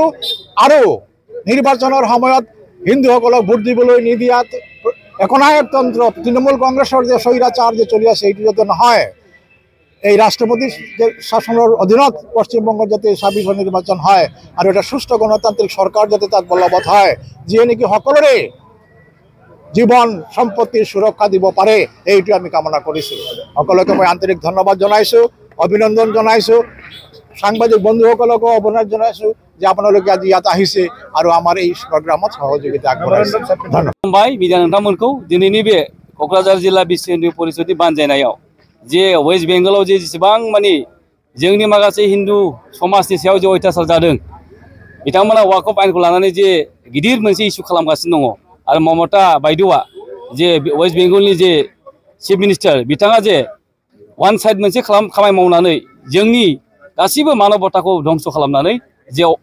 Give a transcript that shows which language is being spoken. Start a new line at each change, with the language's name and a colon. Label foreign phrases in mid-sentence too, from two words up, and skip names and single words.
Assamese: আৰু নিৰ্বাচনৰ সময়ত হিন্দুসকলক ভোট দিবলৈ নিদিয়াত একনায়কতন্ত্ৰ তৃণমূল কংগ্ৰেছৰ যে স্বৈৰাচাৰ যে চলি আছে এইটো যাতে নহয়, এই ৰাষ্ট্ৰপতি শাসনৰ অধীনত পশ্চিমবংগত যাতে 26 নিৰ্বাচন হয় আৰু এটা সুস্থ গণতান্ত্ৰিক চৰকাৰ যাতে তাত বলবৎ হয়, যিয়ে নেকি সকলোৰে জীৱন সম্পত্তিৰ সুৰক্ষা দিব পাৰে, এইটো আমি কামনা কৰিছোঁ। সকলোকে মই আন্তৰিক ধন্যবাদ জনাইছোঁ, অভিনন্দন জনাইছোঁ। সাংবাদিক বন্ধুসকলকো অভিনন্দন জনাইছোঁ যে আপোনালোকে আজি ইয়াত আহিছে আৰু আমাৰ এই প্ৰগ্ৰামত সহযোগিতা আগবঢ়াইছে। ধন্যবাদ।
Bodo: बिदा नोंथांमोनखौ दिनैनि बे क'क्राझार जिल्ला बिसि हिन्दु परिषदनि बानजायनायाव जे वेस्ट बेंगलाव जे जेसेबां मानि जोंनि माखासे हिन्दु समाजनि सायाव जे अयथासार जादों, बिथांमोना वाकफ आयेनखौ लानानै जे गिदिर मोनसे इस्यु खालामगासिनो दङ। आरो ममता बायद'आ जे वेस्ट बेंगलनि जे
English: chief minister
Bodo: बिथाङा जे
English: one side
Bodo: मोनसे खामानि मावनानै जोंनि गासिबो मानबताखौ धंस खालामनानै जे